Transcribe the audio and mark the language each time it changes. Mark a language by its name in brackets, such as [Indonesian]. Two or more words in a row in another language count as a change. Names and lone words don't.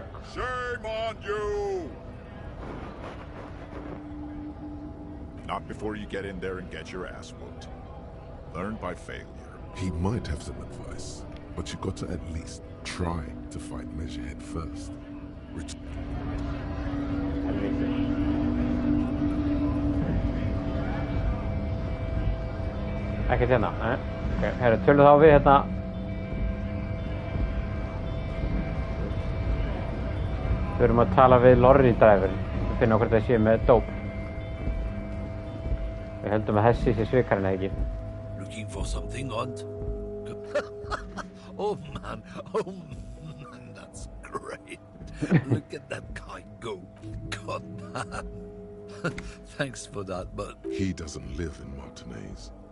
[English] Shame on you! Not before you get in there and get your ass whooped. Learn by failure. He might have some advice, but you got to at least try to fight Measurehead first. [Icelandic] Ekkert hérna, nei. Ok, herru, tölum þá við hérna. Við erum að tala við lorry-driverinn. Við finnum hvort það sé með dóp. Við höldum að Hessi sé svikarinn, eða ekki? [English] Looking for something, Hunt? Oh man, that's great. Look at that guy go. God man. Thanks for that, but... He doesn't live in Martinez.